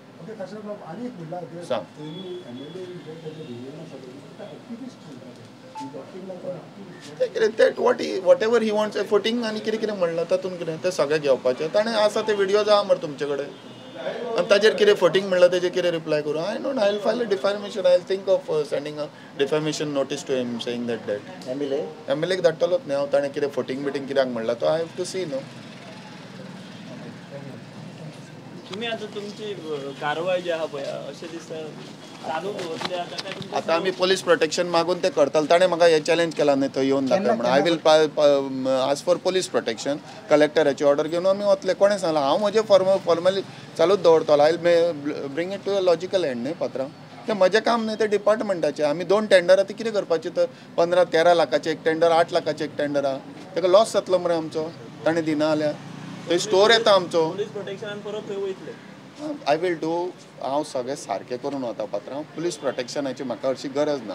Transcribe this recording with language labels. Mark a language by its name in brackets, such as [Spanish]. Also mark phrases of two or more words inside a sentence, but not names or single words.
[Konkani] सांग [English] what ever he wants [Konkani] फुटींग आनी कितें कितें म्हणलां तातूंत कितें तें सगळें घेवपाचें. ताणें आसा ते व्हिडिओज आहा मरे तुमचे कडेन. आनी ताजेर कितें फटींग म्हणलां तेजेर कितें रिप्लाय करूं. [English] I know I will file a defamation. I will think of sending a defamation notice to him saying that [Konkani] एमएलएक धाडटलोच न्ही हांव. ताणें कितें फटींग बिटींग कित्याक म्हणलां तो [English] I have to see [Konkani] न्हू. तुम्ही आता तुमची कारवाई जी आहा पळय अशें दिसता चालू दवरल्या. आतां आमी पोलीस प्रोटेक्शन मागून ते करतले. ताणें म्हाका हे चॅलेंज केला न्ही थंय येवन दाखय म्हणून. [English] I will ask for police protection. [Konkani] कलेक्टराची ऑर्डर घेवन आमी वतले. कोणें सांगलां हांव म्हजें फॉर्मली चालूच दवरतलो. [English] I will bring it to a logical end [Konkani] न्ही पात्रांव. तें म्हजें काम न्ही तें डिपार्टमेंटाचें. आमी 2 टेंडरां ती कितें करपाची तर 15-13 लाखाचें एक टेंडर 8 लाखाचें एक टेंडर आहा. तेका लॉस जातलो मरे आमचो ताणें दिना जाल्यार. थंय स्टोर येता आमचो. पुलीस प्रोटेक्शनान परत थंय वयतले. [English] I will do. [Konkani] हांव सगळें सारकें करून वता पात्रांव. पुलीस प्रोटेक्शनाची म्हाका हरशी गरज ना.